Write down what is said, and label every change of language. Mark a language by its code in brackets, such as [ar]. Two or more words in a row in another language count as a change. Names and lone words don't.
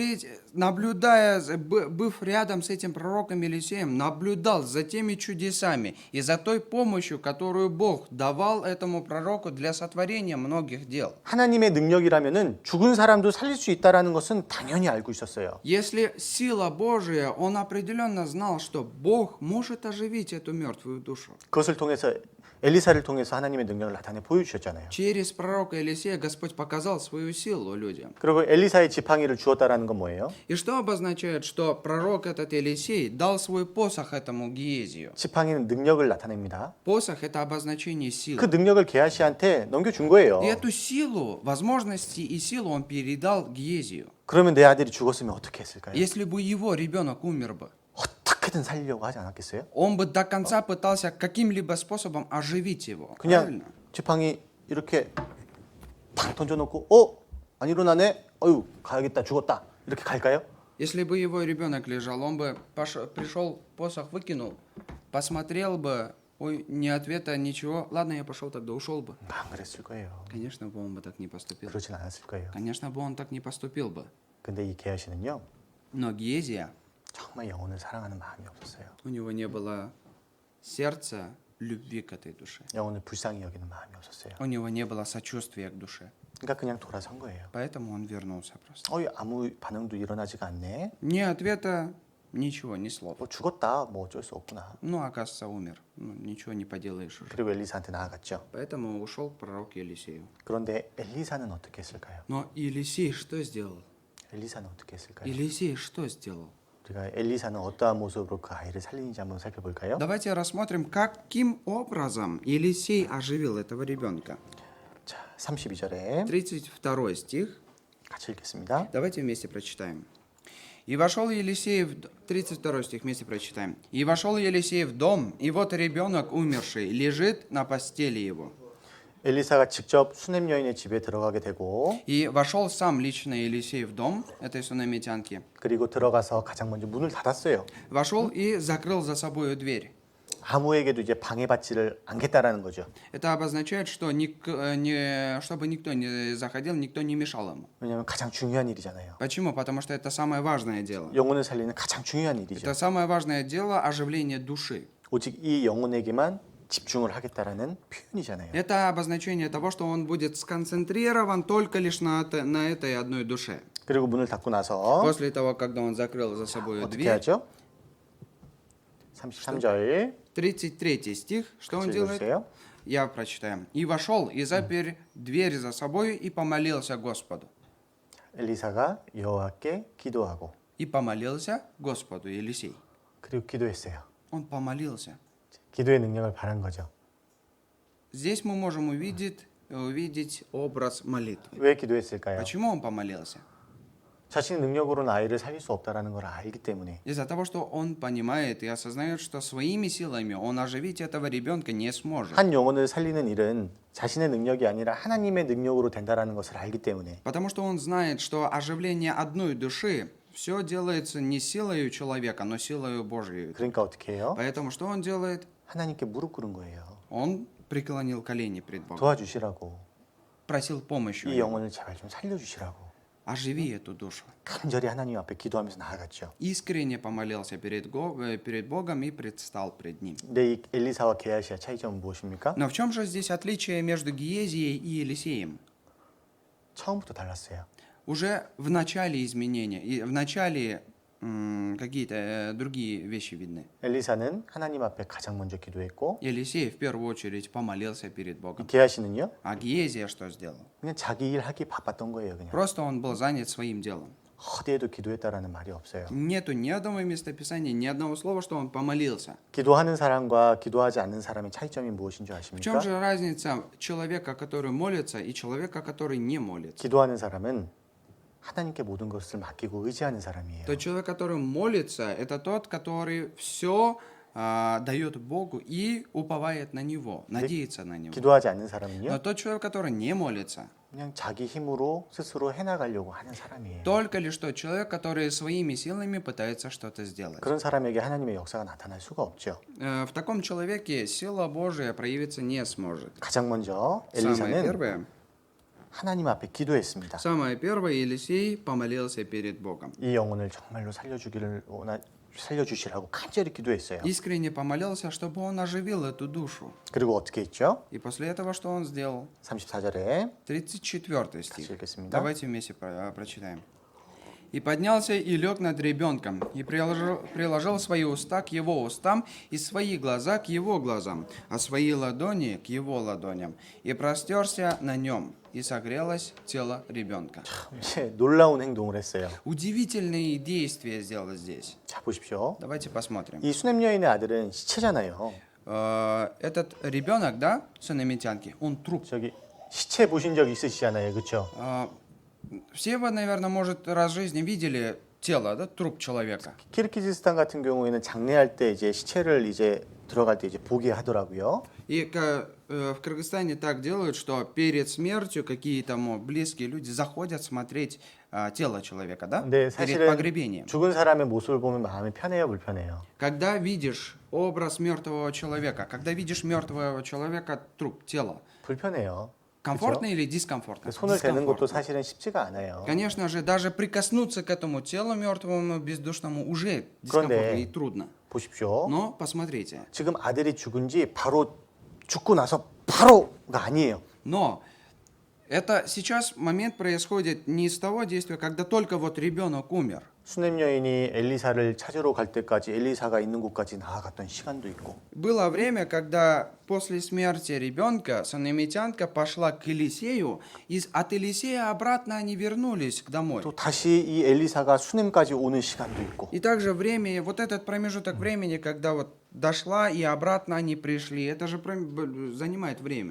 [ru] Наблюдая, быв рядом с этим пророком Елисеем, наблюдал за теми чудесами и за той помощью, которую Бог давал этому пророку для сотворения многих дел. [ko] 하나님의 능력이라면은 죽은 사람도 살릴 수 있다라는 것은 당연히 알고 있었어요. [ru] Если сила Божия, он определенно знал, что Бог может оживить эту мертвую душу. [ko] 그것을 통해서 엘리사를 통해서 하나님의 능력을 나타내 보여주셨잖아요. [ru] Через пророка Елисея Господь показал свою силу людям. [ko] 그리고 엘리사의 지팡이를 주었다라는 건 뭐예요? [ru] И что обозначает, что пророк этот Елисей дал свой посох этому Гиезию? [ko] 지팡이는 능력을 나타냅니다. [ru] Посох – это обозначение [ko] 그 [ru] силы. [ko] 능력을 게하시한테 넘겨준 거예요. [ru] И эту силу, возможности и силу он передал Гиезию. [ko] 그러면 내 아들이 죽었으면 어떻게 했을까요? [ru] Если бы его ребенок умер бы, [ko] 어떻게든 살리려고 하지 않았겠어요? [ru] он бы до конца пытался каким-либо способом оживить его. [ko] 그냥 [ru] Правильно? [ko] 지팡이 이렇게 탁 던져놓고 안 일어나네? 어휴 가야겠다 죽었다 이렇게 갈까요? [ru] Если бы его ребенок лежал, он бы пришел, посох выкинул, посмотрел бы, Ой, ни ответа, ничего. Ладно, я пошел, тогда ушел бы. [ko] 안 그랬을 거예요. [ru] Конечно бы он бы так не поступил. [ko] 그러진 않았을 거예요. [ru] Конечно бы он так не поступил бы. [ko] 근데 이 게하시는요. [ru] Но Гезия, [ko] 정말 영혼을 사랑하는 마음이 없었어요. [ru] у него не было сердца любви к этой душе. [ko] 영혼을 불쌍히 여기는 마음이 없었어요. [ru] У него не было сочувствия к душе. [ko] 그러니까 그냥 돌아선 거예요. [ru] Поэтому он вернулся просто. [ko] 아무 반응도 일어나지가 않네. [ru] Ни ответа, ничего, ни слов. [ko] 뭐 죽었다. 뭐 어쩔 수 없구나. [ru] Ну, оказывается, умер. Ну, ничего не поделаешь уже. [ko] 그리고 엘리사한테 나아갔죠. [ru] Поэтому ушел к пророку Елисею. [ko] 그런데 엘리사는 어떻게 했을까요? [ru] Но Елисей что сделал? [ko] 엘리사는 어떻게 했을까요? [ru] Елисей что сделал? [ko] 우리가 엘리사는 어떠한 모습으로 그 아이를 살리는지 한번 살펴볼까요? [ru] Давайте рассмотрим, каким образом Елисей оживил этого ребенка. [ko] 자, 32절에 [ru] 32 стих. [ko] 같이 읽겠습니다. [ru] Давайте вместе прочитаем. «И вошел Елисей в... 32 стих вместе прочитаем. «И вошел Елисей в дом, и вот ребенок умерший лежит на постели его. [ko] 엘리사가 직접 수넴 여인의 집에 들어가게 되고 [ru] И вошел сам лично Елисей в дом этой сунамитянки. [ko] 그리고 들어가서 가장 먼저 문을 닫았어요. [ru] Вошел и закрыл за собой дверь». [ko] 아무에게도 이제 방해받지를 않겠다라는 거죠. [ru] Это обозначает, что чтобы никто не заходил, никто не мешал ему. [ko] 왜냐하면 가장 중요한 일이잖아요. [ru] Почему? Потому что это самое важное дело. [ko] 영혼을 살리는 가장 중요한 일이죠. [ru] Это самое важное дело оживление души. [ko] 오직 이 영혼에게만 집중을 하겠다라는 표현이잖아요. [ru] Это обозначение того, что он будет сконцентрирован только лишь на этой одной душе. [ko] 그리고 문을 닫고 나서 [ru] После того, когда он закрыл за собой [ko] 어떻게 [ru] дверь, [ko] 하죠? 33절 [ru] 33 стих, что он [ko] 같이 [ru] делает? [ko] 읽어주세요. [ru] Я прочитаю. «И вошел, и запер дверь за собой, и помолился Господу». [ko] 엘리사가 여호와께 기도하고 [ru] И помолился Господу Елисей. [ko] 그리고 기도했어요. [ru] Он помолился. [ko] 기도의 능력을 바란 거죠. [ru] Здесь мы можем увидеть образ молитвы. [ko] 왜 기도했을까요? [ru] Почему он помолился? [ko] 자신의 능력으로는 아이를 살릴 수 없다라는 걸 알기 때문에. [ru] Из-за того, что он понимает и осознает, что своими силами он оживить этого ребенка не сможет. [ko] 한 영혼을 살리는 일은 자신의 능력이 아니라 하나님의 능력으로 된다라는 것을 알기 때문에. [ru] Потому что он знает, что оживление одной души все делается не силой человека, но силой Божьей. [ko] 그러니까 어떻게 해요? [ru] Поэтому что он делает? [ko] 하나님께 무릎 꿇은 거예요. [ru] Он преклонил колени пред Богом, [ko] 도와주시라고. [ru] просил помощи. [ko] 이 영혼을 제발 좀 살려주시라고. [ru] Оживи эту душу. [ko] 간절히 하나님 앞에 기도하면서 나아갔죠. [ru] Искренне помолился перед Богом и предстал пред Ним. [ko] 근데 이 엘리사와 게하시의 차이점은 무엇입니까? [ru] Но в чем же здесь отличие между Гиезией и Елисеем? [ko] 처음부터 달랐어요. [ru] Уже в начале изменения, и в начале какие-то другие вещи видны. [ko] 엘리사는 하나님 앞에 가장 먼저 기도했고 [ru] Елисей в первую очередь помолился перед Богом. [ko] 게하시는요? [ru] А Гиезия что сделал? [ko] 그냥 자기 일 하기 바빴던 거예요. 그냥 [ru] Просто он был занят своим делом. [ko] 어디에도 기도했다라는 말이 없어요. [ru] Нету ни одного местописания, ни одного слова, что он помолился. [ko] 기도하는 사람과 기도하지 않는 사람의 차이점이 무엇인 줄 [ru] В [ko] 아십니까? [ru] чем же разница человека, который молится, и человека, который не молится? [ko] 기도하는 사람은 하나님께 모든 것을 맡기고 의지하는 사람이에요. [ru] Тот человек, который молится, это тот, который все дает Богу и уповает на Него, надеется на Него. [ko] 기도하지 않는 [ru] Но [ko] 사람은요, [ru] тот человек, который не молится, [ko] 그냥 자기 힘으로 스스로 해나가려고 하는 사람이에요. [ru] только лишь тот человек, который своими силами пытается что-то сделать. [ko] 그런 사람에게 하나님의 역사가 나타날 수가 없죠. [ru] В таком человеке сила Божия проявиться не сможет. [ko] 가장 먼저 [ru] Самое [ko] 엘리사는 [ru] первое, [ko] 하나님 앞에 기도했습니다. [ru] самое первое, Елисей помолился перед Богом. [ko] 이 영혼을 정말로 살려주시라고 간절히 기도했어요. [ru] Искренне помолился, чтобы он оживил эту душу. [ko] 그리고 어떻게 했죠? [ru] И после этого что он сделал? [ko] 34절에 [ru] 34 [ko] 같이 [ru] стих. [ko] 읽겠습니다. [ru] Давайте вместе прочитаем. «И поднялся и лег над ребенком, и приложил свои уста к его устам, и свои глаза к его глазам, а свои ладони к его ладоням, и простерся на нем, и согрелось тело ребенка». [ko] 이제 놀라운 행동을 했어요. [ru] Удивительные действия сделал здесь. [ko] 자 보십시오. [ru] Давайте посмотрим. [ko] 이 수넴 여인의 아들은 시체잖아요. [ru] Этот ребенок, да, сунамитянки, он труп. [ko] 저기 시체 보신 적 있으시잖아요, 그렇죠? [ru] Все вы, наверное, может, раз в жизни видели тело, да, труп человека. [ko] 키르기즈스탄 같은 경우에는 장례할 때 이제 시체를 이제 들어갈 때 이제 보게 하더라고요. [ru] И в Кыргызстане так делают, что перед смертью какие-то близкие люди заходят смотреть тело человека, да? [ko] 근데 [ru] Перед [ko] 사실은 [ru] погребением. [ko] 죽은 사람의 모습을 보면 마음이 편해요, 불편해요? [ru] Когда видишь образ мертвого человека, когда видишь мертвого человека, труп, тело, [ko] 불편해요. [ru] комфортно или дискомфортно? [ko] 손을 대는 것도 [ru] Дискомфортно. [ko] 사실은 쉽지가 않아요. [ru] Конечно же, даже прикоснуться к этому телу мертвому, бездушному уже дискомфортно [ko] 그런데 [ru] и трудно. [ko] 보십시오. [ru] Но посмотрите. [ko] 지금 아들이 죽은 지 바로 죽고 나서 바로가 아니에요. [ru] Но это сейчас момент происходит не из того действия, когда только вот ребенок умер. [ko] 수넴 여인이 엘리사를 찾으러 갈 때까지 엘리사가 있는 곳까지 나아갔던 시간도 있고 [ru] Было время, когда после смерти ребенка санамитянка пошла к Елисею, и от Елисея обратно они вернулись домой. [ko] 또 다시 이 엘리사가 수넴까지 오는 시간도 있고 [ru] И также время, вот этот промежуток времени, когда вот дошла и обратно они пришли, это же занимает время.